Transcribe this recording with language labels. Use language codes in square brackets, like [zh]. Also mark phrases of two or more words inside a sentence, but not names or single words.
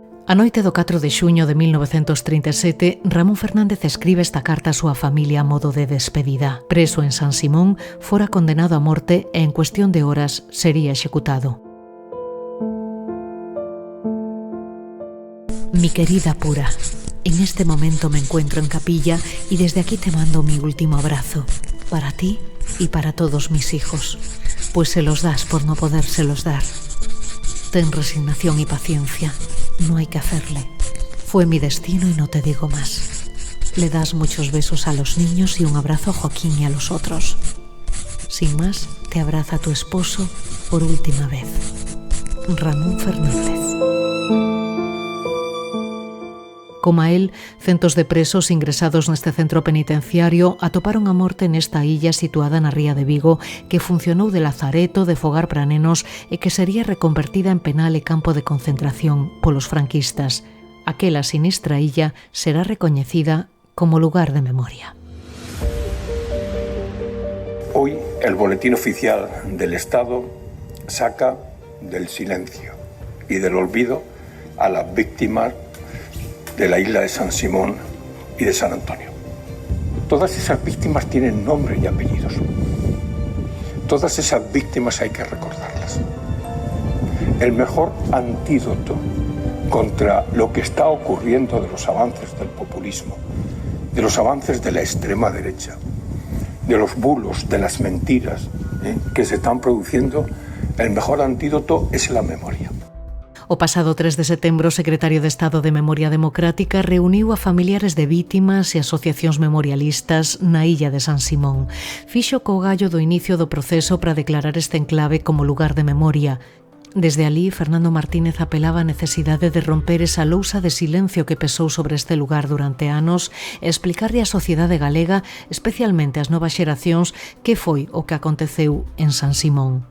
[gl] A noite do 4 de xuño de 1937, Ramón Fernández escribe esta carta á súa familia a modo de despedida. Preso en San Simón, fora condenado a morte e en cuestión de horas sería executado. [es] Mi querida Pura, en este momento me encuentro en capilla y desde aquí te mando mi último abrazo, para ti y para todos mis hijos, pues se los das por no podérselos dar. Ten resignación y paciencia, no hay que hacerle. Fue mi destino y no te digo más. Le das muchos besos a los niños y un abrazo a Joaquín y a los otros. Sin más, te abraza tu esposo por última vez. Ramón Fernández. [gl] Como a él, centos de presos ingresados neste centro penitenciario atoparon a morte nesta illa situada na ría de Vigo que funcionou de lazareto, de fogar para nenos e que sería reconvertida en penal e campo de concentración polos franquistas. Aquela sinistra illa será recoñecida como lugar de memoria. [es] Hoy el Boletín Oficial del Estado saca del silencio y del olvido a las víctimas de la isla de San Simón y de San Antonio. Todas esas víctimas tienen nombre y apellidos. Todas esas víctimas hay que recordarlas. El mejor antídoto contra lo que está ocurriendo de los avances del populismo, de los avances de la extrema derecha, de los bulos, de las mentiras que se están produciendo, el mejor antídoto es la memoria. [gl] O pasado 3 de setembro, o secretario de Estado de Memoria Democrática reuniu a familiares de vítimas e asociacións memorialistas na illa de San Simón. Fixo co gallo do inicio do proceso para declarar este enclave como lugar de memoria. Desde alí, Fernando Martínez apelaba á necesidade de romper esa lousa de silencio que pesou sobre este lugar durante anos e explicarlle á sociedade galega, especialmente ás novas xeracións, que foi o que aconteceu en San Simón.